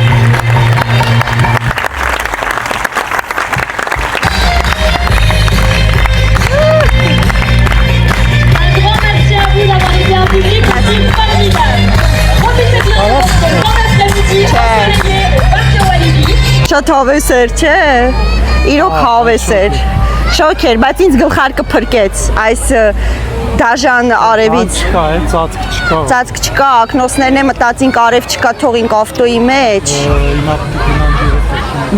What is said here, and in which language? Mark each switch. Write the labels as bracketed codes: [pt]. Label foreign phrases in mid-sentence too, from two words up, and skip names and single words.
[fr] Un grand merci à vous d'avoir été un public aussi formidable. Profitez bien de votre grand après-midi ensoleillé au parc Walibi. [hy] Շատ հավես էր, չէ։ Իրոք հավես էր։ Շոկ էր, բայց ինձ գլխարկը փրկեց այս դաժան արևից։ Չկա, ծածկ չկա։ Ծածկ չկա, ակնոցներն է մտածինք արև չկա, թողինք ավտոյի մեջ։ Հիմա գնանք